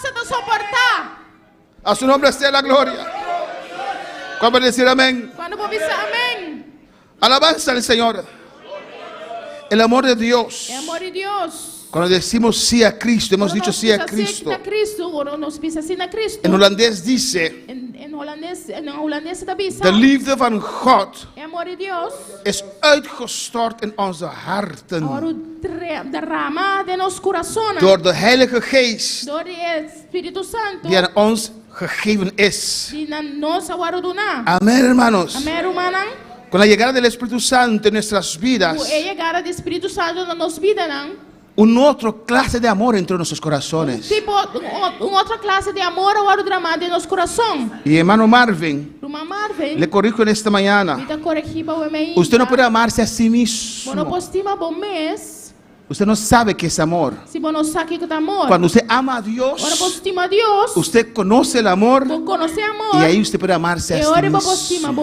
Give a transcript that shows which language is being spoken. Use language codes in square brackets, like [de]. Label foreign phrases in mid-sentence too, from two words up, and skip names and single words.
[es] A su nombre sea la gloria. ¿Cuándo puede decir amén? Alabanza al Señor. El amor de Dios. Cuando decimos sí a Cristo, hemos dicho sí a Cristo. En holandés dice: [nl] de liefde van God is uitgestort in onze harten door de Heilige Geest die aan ons gegeven is. [es] Amén, hermanos. Con la llegada del Espíritu Santo en nuestras vidas, una otra clase de amor entró en nuestros corazones. [pt] Outra clase de amor agora derramado em nosso coração. [es] Y hermano Marvin, le corrijo en esta mañana: usted no puede amarse a sí mismo. Usted no sabe qué es amor. Cuando usted ama a Dios, usted conoce el amor, y ahí usted puede amarse a sí mismo.